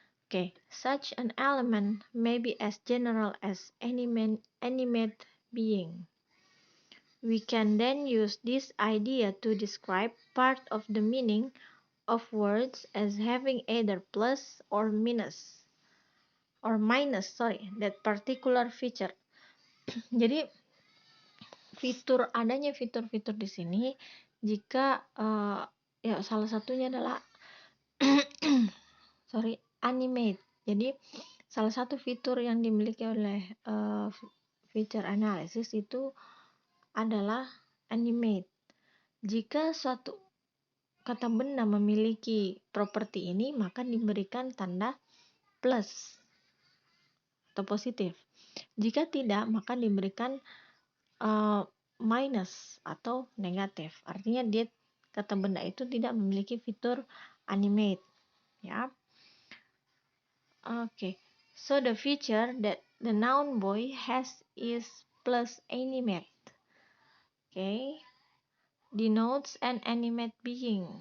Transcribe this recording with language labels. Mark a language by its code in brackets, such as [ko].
[en] Okay, such an element may be as general as animate being. We can then use this idea to describe part of the meaning of words as having either plus or minus that particular feature. [id] Jadi adanya fitur-fitur di sini jika salah satunya adalah animate. Jadi salah satu fitur yang dimiliki oleh feature analysis itu adalah animate. Jika suatu kata benda memiliki properti ini, maka diberikan tanda plus atau positif. Jika tidak, maka diberikan minus atau negatif. Artinya kata benda itu tidak memiliki fitur animate, ya. [en] Okay, so the feature that the noun boy has is plus animate. Okay, denotes an animate being.